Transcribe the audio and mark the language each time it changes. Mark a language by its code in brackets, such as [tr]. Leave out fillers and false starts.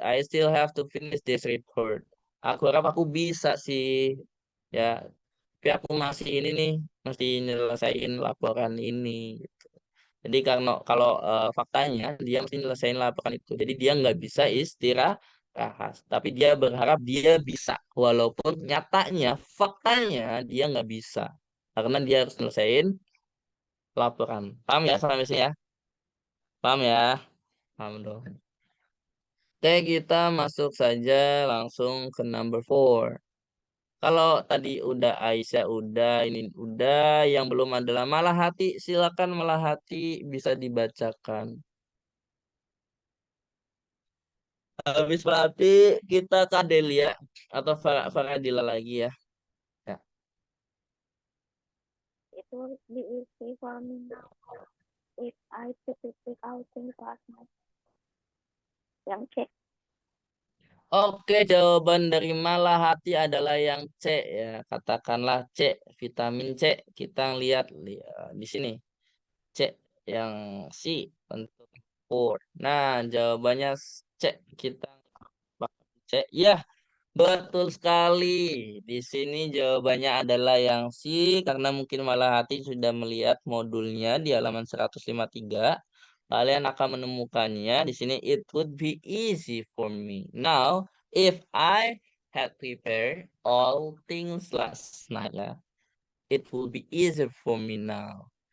[en] I still have to finish this report. [id] Aku harap aku bisa sih. Ya, tapi aku masih ini nih, masih nyelesain laporan ini. Gitu. Jadi kalau kalau faktanya dia mesti nyelesain laporan itu. Jadi dia nggak bisa istirahat. Rahas. Tapi dia berharap dia bisa. Walaupun nyatanya, faktanya dia nggak bisa. Karena dia harus selesaiin laporan. Paham ya sampai sini ya? Paham ya? Paham dong. Oke, kita masuk saja langsung ke number 4. Kalau tadi udah Aisyah, udah ini udah, yang belum adalah malah hati. Silakan malah hati bisa dibacakan. Habis berarti kita ke Adelia atau Faradila lagi ya. Ya. [en] It will be easy for me now if I put it out in class. [id] Yang C. Oke, jawaban dari malah hati adalah yang C ya. Katakanlah C, vitamin C. Kita lihat di sini. C yang C untuk 4. Nah, jawabannya C. Kita pakai C. Ya, betul sekali. Di sini jawabannya adalah yang C karena mungkin malah hati sudah melihat modulnya di halaman 153. Kalian akan menemukannya di sini. [en] It would be easy for me now if I had prepared all things last night ya. It will be easier for me now.